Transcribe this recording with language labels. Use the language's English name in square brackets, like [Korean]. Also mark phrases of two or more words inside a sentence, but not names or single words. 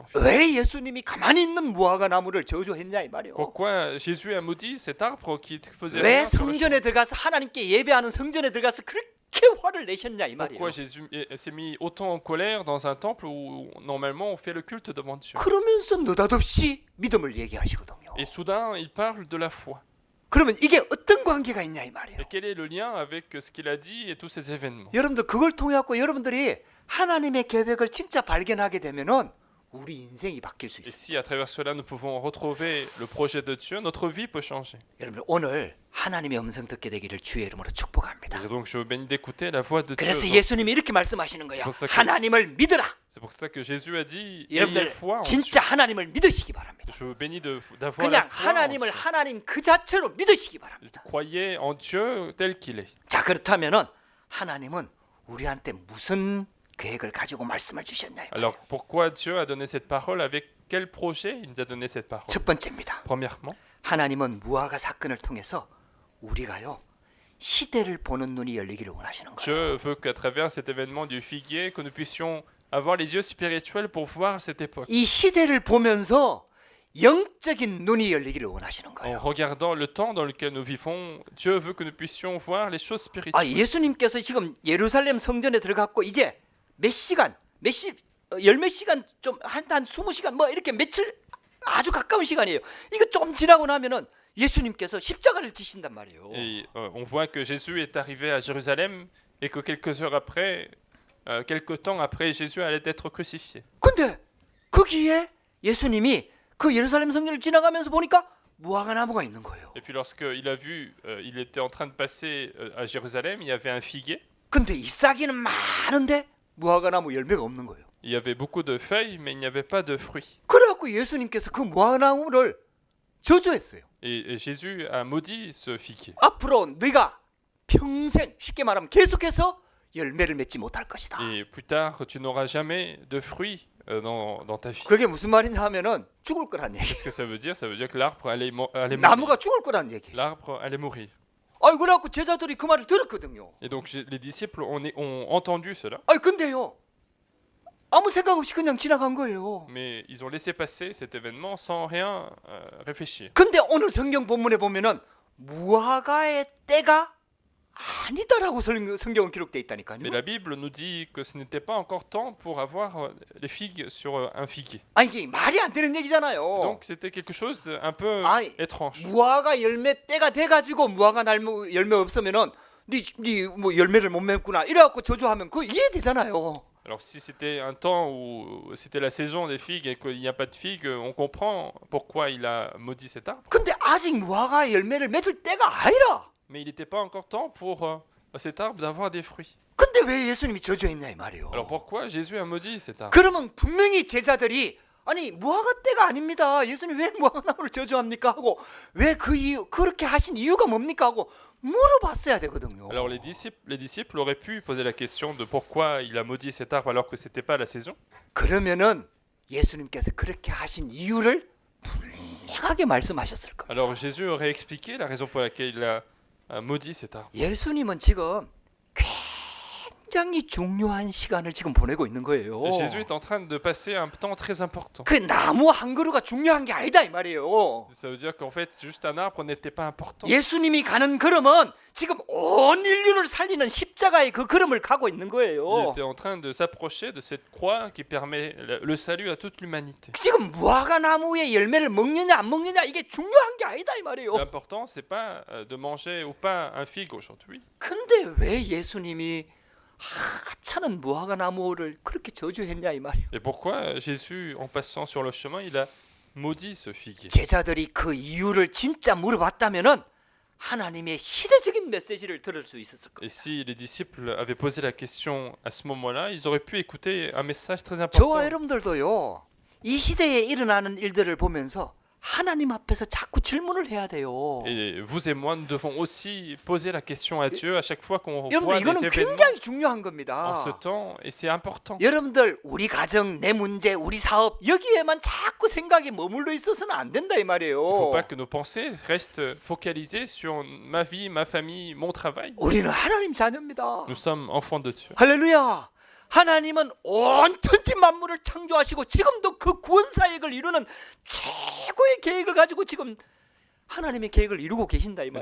[Korean] 왜 예수님이 가만히 있는 무화과 나무를 저주했냐 이 말이요. [French] Pourquoi Jésus a maudit cet arbre qui faisait [Korean] 왜 [French] rien sur le champ? [Korean] 성전에 들어가서 하나님께 예배하는 성전에 들어가서 그렇게 화를 내셨냐 이 말이에요. [French] Pourquoi Jésus s'est mis autant en colère dans un temple où normalement on fait le culte devant Dieu? [Korean] 그러면서 느닷없이 믿음을 얘기하시거든요. [French] Et soudain, il parle de la foi. [Korean] 그러면 이게 어떤 관계가 있냐 이 말이에요. [French] Et quel est le lien avec ce qu'il a dit et tous ces événements? [Korean] 여러분들 그걸 통해 갖고 여러분들이 하나님의 계획을 진짜 발견하게 되면은 우리 인생이 바뀔 수 [French] Et [Korean] 있어요. [French] si à travers cela nous pouvons retrouver le projet de Dieu, notre vie peut changer. [Korean] 여러분들 오늘 하나님의 음성 듣게 되기를 주의 이름으로 축복합니다. [French] Et donc je vous bénis d'écouter la voix de Dieu. [Korean] 그래서 예수님이 이렇게 말씀하시는 거예요. 그래서 하나님을 믿으라. [French] C'est pour ça que Jésus a dit ayez [Korean] 여러분들 [French] foi en Dieu. [Korean] 진짜 하나님을 믿으시기 바랍니다. [French] Je vous bénis d'avoir la [Korean] 그냥 [French] foi en [Korean] 하나님을 [French] Dieu. [Korean] 하나님 그 자체로 믿으시기 바랍니다. [French] Croyez en Dieu tel qu'il est. [Korean] 자, 그렇다면은 하나님은 우리한테 무슨 계획을 가지고 말씀을 주셨나요? [French] Alors pourquoi Dieu a donné cette parole? Avec quel projet il nous a donné cette parole? [Korean] 첫 번째입니다. [French] Premièrement, [Korean] 하나님은 무화과 사건을 통해서 우리가요 시대를 보는 눈이 열리기를 원하시는 거예요. [French] Dieu veut qu'à travers cet événement du figuier, que nous puissions avoir les yeux spirituels pour voir cette époque. [Korean] 이 시대를 보면서 영적인 눈이 열리기를 원하시는 [French] En [Korean] 거예요. [French] regardant le temps dans lequel nous vivons, Dieu veut que nous puissions voir les choses [Korean] 아, [French] spirituelles. [Korean] 예수님께서 지금 예루살렘 성전에 들어갔고 이제 몇 시간, 열몇 시간 좀 한 20시간 뭐 이렇게 며칠 아주 가까운 시간이에요. 이거 좀 지나고 나면은 예수님께서 십자가를 지신단 말이에요. [French] Et on voit que Jésus est arrivé à Jérusalem et que quelques heures après, quelques temps après, Jésus allait être crucifié. [Korean] 근데 거기에 예수님이 그 예루살렘 성전을 지나가면서 보니까 무화과 나무가 있는 거예요. [French] Et puis lorsqu'il a vu, il était en train de passer à Jérusalem, il y avait un figuier. [Korean] 근데 잎사귀는 많은데 무화과 나무 열매가 없는 거예요. [French] Il y avait beaucoup de feuilles, mais il n'y avait pas de fruits. [Korean] 그래갖고 예수님께서 그 무화과 나무를 저주했어요. [French] Et Jésus a maudit ce figuier. [Korean] 앞으로 네가 평생 쉽게 말하면 계속해서 열매를 맺지 못할 것이다. [French] Et plus tard, tu n'auras jamais de fruits dans ta vie. [Korean] 그게 무슨 말이냐 하면은 죽을 거란 얘기. [French] Qu'est-ce que ça veut dire? Ça veut dire que l'arbre allait mourir. [Korean] 나무가 죽을 거란 얘기. [French] L'arbre allait mourir. [Korean] 아이 그래갖고 제자들이 그 말을 들었거든요. [French] Et donc les disciples ont entendu cela, [Korean] 아이 근데요 아무 생각 없이 그냥 지나간 거예요. [French] mais ils ont laissé passer cet événement sans rien réfléchir. [Korean] 근데 오늘 성경 본문에 보면은 무화과의 때가 아니다라고 성경은 기록돼 있다니까요. [French] Mais la Bible nous dit que ce n'était pas encore temps pour avoir les figues sur un figuier. [Korean] 아 이게 말이 안 되는 얘기잖아요. [French] Donc c'était quelque chose un peu [Korean] 아니, [French] étrange. [Korean] 무화과 열매 때가 돼가지고 무화과 열매 없으면은 뭐 열매를 못 맺구나 이래갖고 저주하면 그거 이해되잖아요. [French] Alors si c'était un temps où c'était la saison des figues et qu'il n'y a pas de figues, on comprend pourquoi il a maudit cet arbre. [Korean] 근데 아직 무화과 열매를 맺을 때가 아니라. [French] Mais il n'était pas encore temps pour cet arbre d'avoir des fruits. [Korean] 근데 왜 예수님이 저주했냐 이 말이에요. [French] Alors pourquoi Jésus a maudit cet arbre? [Korean] 그러면 분명히 제자들이 아니 무화과 때가 아닙니다. 예수님 왜 무화과 나무를 저주합니까 하고 왜 그 이유 그렇게 하신 이유가 뭡니까 하고 물어봤어야 되거든요. [French] Alors les disciples auraient pu poser la question de pourquoi il a maudit cet arbre alors que c'était pas la saison. [Korean] 그러면은 예수님께서 그렇게 하신 이유를 분명하게 말씀하셨을 거예요. [French] Alors Jésus aurait expliqué la raison pour laquelle il a maudit cet arbre. [Korean] 예수님은 지금 굉장히 중요한 시간을 지금 보내고 있는 거예요. [French] Et Jésus est en train de passer un temps très important. [Korean] 그 나무 한 그루가 중요한 게 아니다 이 말이에요. [French] Ça veut dire qu'en fait, juste un arbre n'était pas important. [Korean] 예수님이 가는 걸음은 지금 온 인류를 살리는 십자가의 그 걸음을 가고 있는 [French] Il [Korean] 거예요. [French] était en train de s'approcher de cette croix qui permet le salut à toute l'humanité. [Korean] 지금 무화과 나무의 열매를 먹느냐 안 먹느냐 이게 중요한 게 아니다 이 말이에요. [French] L'important, c'est pas de manger ou pas un figue aujourd'hui. [Korean] 근데 왜 예수님이 하찮은 무화과 나무를 그렇게 저주했냐 이 말이에요. [French] Et pourquoi Jésus, en passant sur le chemin, il a maudit ce figuier? [Korean] 제자들이 그 이유를 진짜 물어봤다면은 하나님의 시대적인 메시지를 들을 수 있었을 거예요. [French] Et si les disciples avaient posé la question à ce moment-là, ils auraient pu écouter un message très [Korean] 저와 [French] important. [Korean] 여러분들도요. 이 시대에 일어나는 일들을 보면서 하나님 앞에서 자꾸 질문을 해야 돼요. [French] Et vous et moi, nous devons aussi poser la question à Dieu à chaque fois qu'on [Korean] 여러분들 [French] voit des [Korean] 이거는 [French] événements [Korean] 굉장히 중요한 [French] en [Korean] 겁니다. [French] ce temps, et c'est important. [Korean] 여러분들 우리 가정, 내 문제, 우리 사업 여기에만 자꾸 생각이 머물러 있어서는 안 된다 이 [French] Il ne faut [Korean] 말이에요. [French] pas que nos pensées restent focalisées sur ma vie, ma famille, mon travail. [Korean] 우리는 하나님 자녀입니다. [French] Nous sommes enfants de Dieu. [Korean] 할렐루야. 하나님은 온 천지 만물을 창조하시고 지금도 그 구원 사역을 이루는 최고의 계획을 가지고 지금 하나님의 계획을 이루고 계신다 이